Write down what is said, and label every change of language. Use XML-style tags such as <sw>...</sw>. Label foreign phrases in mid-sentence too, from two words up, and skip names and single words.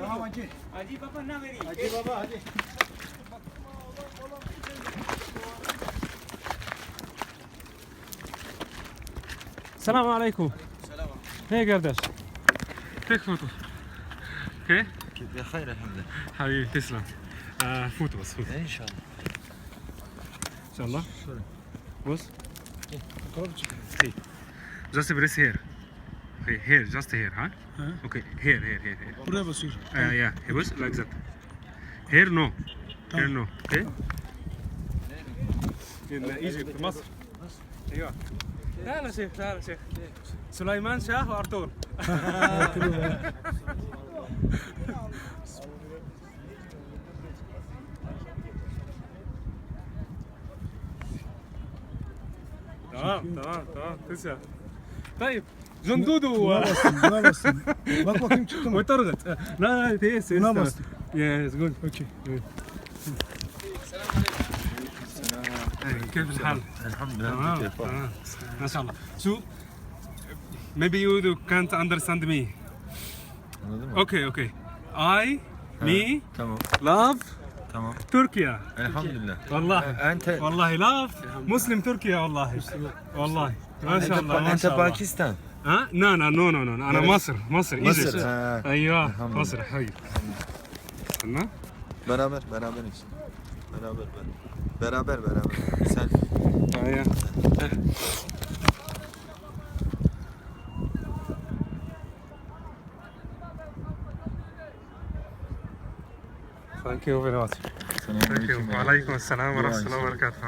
<ar>السلام عليكم. السلام.</ar> <en>Hey kardaş. Take photo. Okay?</en> <ar>بخير الحمد لله. حبيبي تسلم. فوتو بس فوتو. ان شاء الله. ان شاء الله. بص.</ar> <en>See. Just press here. Okay, here, just here, huh? Okay, here.</en> <tr>buraya basıyor.</tr> <en>Yeah, here was like that. Here no. Here no. Okay? In Egypt,</en> <ar>مصر. ايوه. تعال يا شيخ. سليمان شاه وارطغرل. تمام تسلم. طيب جندودو</ar> <tr>Buna bastın. Bak bakayım çıktı mı? وترغت لا تيس Buna bastın.</tr> <en>yes good Okey.</en> <ar>كيف الحال؟ الحمد تمام ما شاء الله. شو</ar> <en>maybe you can't understand me. Okay. I me</en> <tr>Tamam.</tr> <en>love</en> <tr>Tamam.</tr> <ar>تركيا.</ar> <tr>Elhamdülillah.</tr> <ar>والله love مسلم تركيا والله ما شاء الله ما أنت شاء الله. باكستان. ها نو انا مصر ايجيبت. Ha. ايوه الحمد مصر حبيبي. استنى</ar> <tr>Beraberiz. Beraber. Sen.</tr> <ar>ايوه</ar> <en>Thank you very much. Thank you.</en> <ar>وعليكم السلام ورحمة الله وبركاته.</ar>